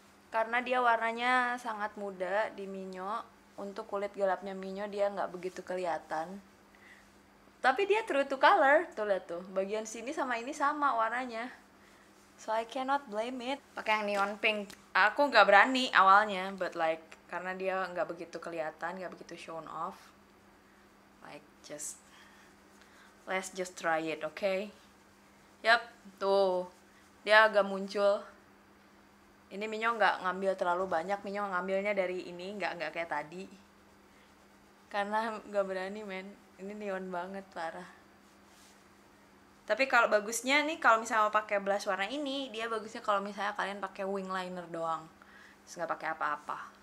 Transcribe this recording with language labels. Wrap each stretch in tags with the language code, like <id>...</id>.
<id>Karena dia warnanya sangat muda di Mio, untuk kulit gelapnya Mio dia nggak begitu kelihatan. Tapi dia true to color, tuh lihat tuh, bagian sini sama ini sama warnanya. So I cannot blame it. Pakai yang neon pink, aku nggak berani awalnya, but like karena dia nggak begitu kelihatan, nggak begitu shown off.</id> <en>Like let's just try it, okay?</en> <id>Yap, tuh dia agak muncul. Ini Mio nggak ngambil terlalu banyak, Mio ngambilnya dari ini, nggak kayak tadi. Karena nggak berani men, ini neon banget parah. Tapi kalau bagusnya nih, kalau misalnya mau pakai blush warna ini, dia bagusnya kalau misalnya kalian pakai wing liner doang, terus nggak pakai apa-apa.</id>